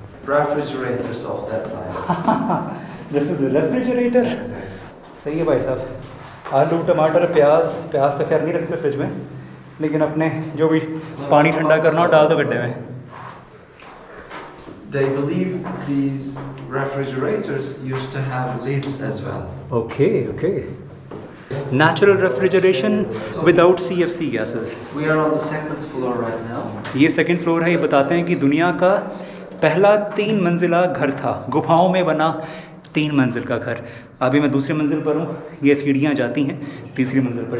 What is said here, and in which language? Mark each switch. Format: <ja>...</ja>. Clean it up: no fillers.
<en>Refrigerators of that time. This is refrigerator.</en> <hi>सही है भाई साहब। आलू, टमाटर, प्याज तो खैर नहीं रखते फ्रिज में, लेकिन अपने जो भी पानी ठंडा करना हो डाल दो गड्ढे में।</hi> <en>They believe these refrigerators used to have lids as well. Okay okay. Natural refrigeration without CFC gases. We are on the second floor right now.</en> <hi>ये सेकंड फ्लोर है। ये बताते हैं कि दुनिया का पहला 3 मंजिला घर था, गुफाओं में बना 3 मंजिल का घर। अभी मैं दूसरी मंजिल पर हूँ, ये सीढ़ियाँ जाती हैं तीसरी मंजिल पर।</hi>